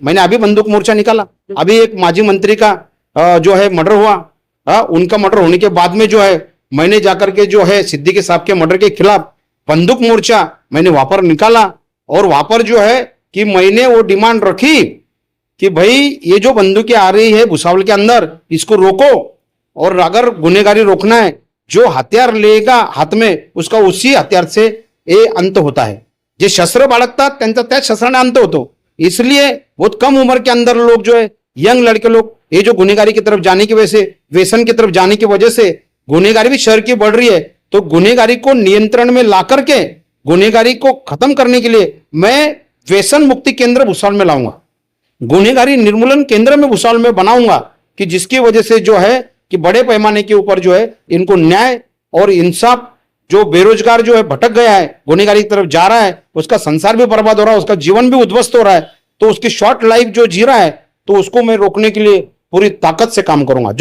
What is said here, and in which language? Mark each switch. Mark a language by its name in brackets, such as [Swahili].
[Hindi] मैंने अभी बंदूक मोर्चा निकाला, अभी एक माजी मंत्री का जो है मर्डर हुआ, उनका मर्डर होने के बाद में जो है मैंने जाकर के जो है सिद्दीकी साहब के मर्डर के खिलाफ बंदूक मोर्चा मैंने वहां पर निकाला। और वहां पर जो है कि मैंने वो डिमांड रखी कि भाई ये जो बंदूकें आ रही है भुसावल के अंदर, इसको रोको, और अगर गुनहगारी रोकना है, जो हथियार लेगा हाथ में उसका उसी हथियार से ये अंत होता है। [Marathi] जे शस्त्र बाळगतात त्यांचा त्याच शस्त्राने अंत होतो। [Hindi] इसलिए बहुत कम उम्र के अंदर लोग जो है, यंग लड़के लोग ये जो गुनहगारी की तरफ जाने की वजह से, व्यसन की तरफ जाने की वजह से गुनहगारी भी शहर की बढ़ रही है। तो गुनहगारी को नियंत्रण में ला करके गुनहगारी को खत्म करने के लिए मैं व्यसन मुक्ति केंद्र भुसावल में लाऊंगा, गुनहगारी निर्मूलन केंद्र में भुसावल में बनाऊंगा, कि जिसकी वजह से जो है कि बड़े पैमाने के ऊपर जो है इनको न्याय और इंसाफ, जो बेरोजगार जो है भटक गया है, गुनहगारी की तरफ जा रहा है, उसका संसार भी बर्बाद हो रहा है, उसका जीवन भी उद्ध्वस्त हो रहा है, तो उसकी शॉर्ट लाइफ जो जी रहा है, तो उसको मैं रोकने के लिए पूरी ताकत से काम करूंगा।